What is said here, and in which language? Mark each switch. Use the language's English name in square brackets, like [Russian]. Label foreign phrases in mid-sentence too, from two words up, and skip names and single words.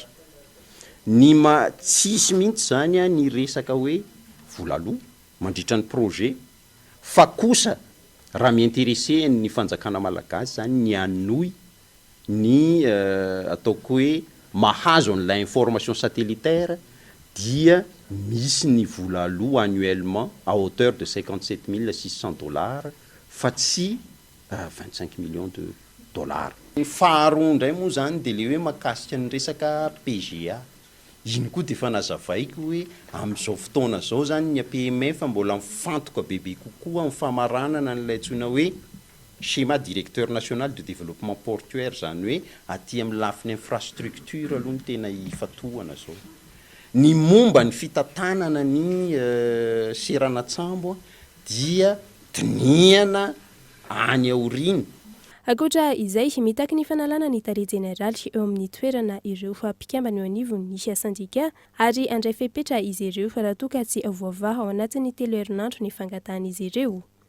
[Malagasy] Ny tsisy mihitsy zany ny resaka hoe vola aloha mandritra ny projet fa kosa raha miintéressé ny fanjakana malagasy zany ny anoy ny ataoko hoe mahazo an'ilay [French] information satellitaire [Malagasy] dia misy ny vola aloha [French] annuellement à hauteur de 57 600 $, fa tsy 25 millions de dollars. [Malagasy] Faharoa ndray moa zany de le hoe makasika ny resaka PGA. Iny koa de fanazavaiko hoe amin'izao fotoana zao zany ny APMF mbola mifantoka bebe kokoa amin'ny famaranana n'ilay antsoina hoe [French] schéma directeur national de développement portuaire, [Malagasy] zany hoe aty amin'ny lafiny infrastructure aloha ny tena ifatohana zao. Ny momba ny fitantanana ny seranatsambo dia diniana any aoriny. Akoatra izay mitaky ny fanalana ny tare généraly eo amin'ny toerana ireo mpikambana eo anivon'ny syndicat ary andray fepetra izy ireo fa raha toa ka tsy avoavaha ao anatin'ny 3 herinandro ny fangatahana izy ireo.